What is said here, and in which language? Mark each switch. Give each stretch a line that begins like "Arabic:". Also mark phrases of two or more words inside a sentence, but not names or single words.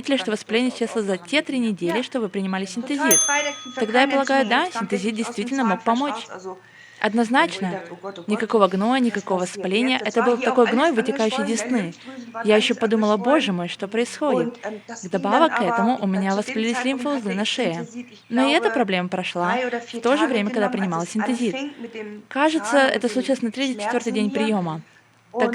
Russian: воспаление исчезло за те 3 недели,
German: Ja,
Russian: что вы принимали
German: total
Russian: синтезит.
German: frei, der Kiefer
Russian: Тогда я
German: keine
Russian: полагаю,
German: Entzündung.
Russian: да,
German: Es kam
Russian: синтезит
German: wirklich aus dem
Russian: действительно мог
German: Zahnfleisch
Russian: помочь.
German: raus. Also, wo ich
Russian: Однозначно.
German: dachte: „Oh Gott,
Russian: Никакого гноя,
German: was
Russian: никакого
German: passiert jetzt?"
Russian: воспаления.
German: Das
Russian: Это
German: war
Russian: был
German: hier auch
Russian: такой гной,
German: alles
Russian: вытекающий из
German: angeschwollen, ne?
Russian: десны.
German: Lymphdrüsen waren
Russian: Я еще
German: alles
Russian: подумала, боже
German: angeschwollen.
Russian: мой, что происходит?
German: Das ging dann
Russian: Вдобавок к этому
German: aber
Russian: у меня
German: zu dem
Russian: воспалились
German: Zeitpunkt hatte
Russian: лимфоузлы на
German: ich
Russian: шее.
German: Synthesit, ich
Russian: Но и эта
German: glaube,
Russian: проблема прошла
German: 3 oder
Russian: в
German: 4
Russian: то же
German: Tage
Russian: время, когда
German: genommen, als
Russian: принимала
German: es
Russian: синтезит.
German: anfing mit dem
Russian: Кажется,
German: Zahn und
Russian: это
German: den
Russian: случилось на третий-четвертый
German: Schmerzen
Russian: день
German: hier.
Russian: приема.